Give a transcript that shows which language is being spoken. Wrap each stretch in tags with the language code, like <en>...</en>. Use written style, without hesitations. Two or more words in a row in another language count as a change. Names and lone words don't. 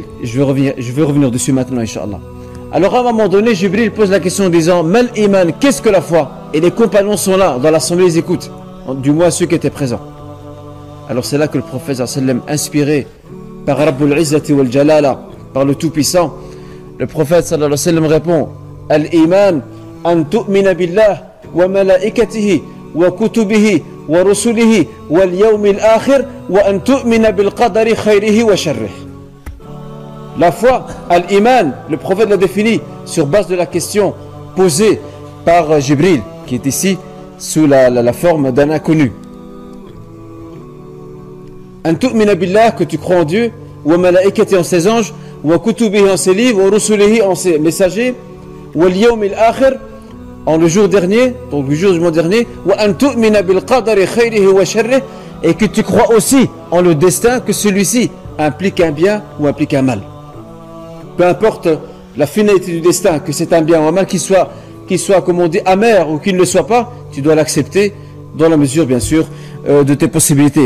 <fr>Je vais revenir dessus maintenant, Inch'Allah. Alors à un moment donné, Jibril pose la question en disant:</fr> <ar>ما الإيمان,</ar> <fr>qu'est-ce que la foi? Et les compagnons sont là, dans l'assemblée, ils écoutent, du moins ceux qui étaient présents. Alors c'est là que le prophète, inspiré par</fr> <ar>رب العزة والجلالة,</ar> <fr>par le Tout-Puissant, le prophète</fr> <ar>صلى الله عليه وسلم</ar> <fr>répond:</fr> <ar>الإيمان أن تؤمن بالله وملائكته وكتبه ورسله واليوم الآخر وأن تؤمن بالقدر خيره وشره.</ar> <fr>La foi, al-iman, le prophète l'a défini sur base de la question posée par Jibril, qui est ici sous la forme d'un inconnu.</fr> <ar>أن تؤمن بالله,</ar> <fr>que tu crois en Dieu,</fr> <ar>وملائكة,</ar> <fr>en ses anges,</fr> <ar>وكتبه,</ar> <fr>en ses livres,</fr> <ar>ورسله,</ar> <fr>en ses messagers,</fr> <ar>واليوم الآخر,</ar> <fr>en le jour dernier, donc le jour du mois dernier,</fr> <ar>وأن تؤمن بالقدر خيره وشره,</ar> <fr>et que tu crois aussi en le destin, que celui-ci implique un bien ou implique un mal. Peu importe la finalité du destin, que c'est un bien ou un mal, qu'il soit, comme on dit, amer ou qu'il ne le soit pas, tu dois l'accepter dans la mesure, bien sûr, de tes possibilités.</fr>